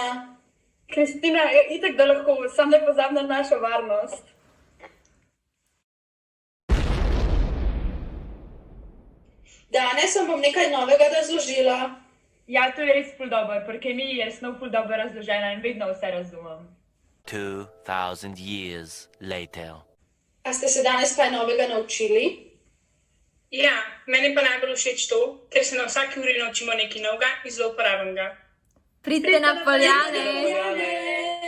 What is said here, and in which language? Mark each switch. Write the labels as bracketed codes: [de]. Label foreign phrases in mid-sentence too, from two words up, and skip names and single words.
[sl] Kristina, itak da lahko, sam ne pozabi na našo varnost. Danes vam bom nekaj novega razložila. Ja, to je res ful dober, pri kemiji je snov ful dobro razložena in vedno vse razumem. [en] 2000 years later. [sl] A ste se danes kaj novega naučili? Ja, meni pa najbolj všeč to, ker se na vsaki uri naučimo nekaj novega in zelo uporabnega. Pridite na Poljane! Poljane!